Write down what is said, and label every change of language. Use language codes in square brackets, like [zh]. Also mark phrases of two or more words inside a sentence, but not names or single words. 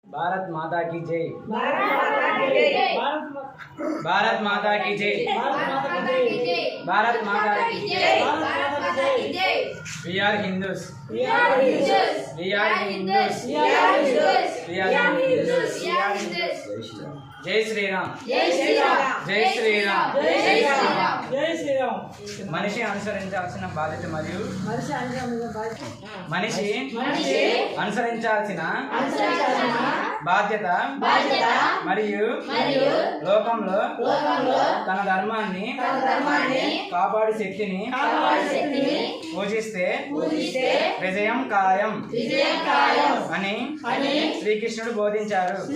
[hi] भारत माता की जय। भारत माता की जय। भारत माता की जय। [en] We are Hindus. We are Hindus. We are Hindus. We are Hindus. We are Hindus. We are Hindus. [hi] जय श्री राम। जय श्री राम। जय श्री राम। जय श्री राम। जय श्री राम। [te] మనిషి అనుసరించాల్సిన బాధ్యత మరియు మనిషి అనుసరించాల్సిన బాధ్యత మరియు లోకంలో తన ధర్మాన్ని కాపాడు శక్తిని పూజిస్తే విజయం ఖాయం అని శ్రీకృష్ణుడు బోధించారు.